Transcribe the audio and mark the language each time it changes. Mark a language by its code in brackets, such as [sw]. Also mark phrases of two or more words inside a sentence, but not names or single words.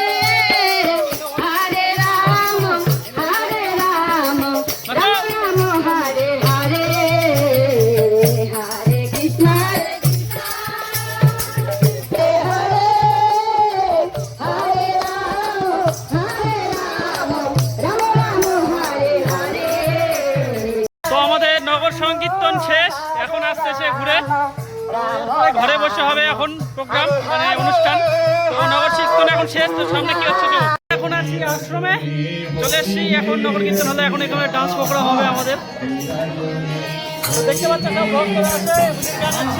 [sa] Hare Rama, Rama Rama, Hare Hare, Hare Krishna, Hare Hare, Hare Rama, Rama Rama, Hare Hare. [bn] তো আমাদের নগর সংকীর্তন শেষ, এখন আসতেছে ঘুরে। ঘরে বসে হবে এখন প্রোগ্রাম, মানে অনুষ্ঠান। তো নগর কীর্তন এখন শেষ, তো সামনে কি হচ্ছে এখন আছি আশ্রমে চলে এসেছি। এখন নগর কীর্তন হলে এখন এখানে [en] dance program [bn] হবে আমাদের। তো দেখতে পাচ্ছেন সব ভক্তরা আছে, গান আছে।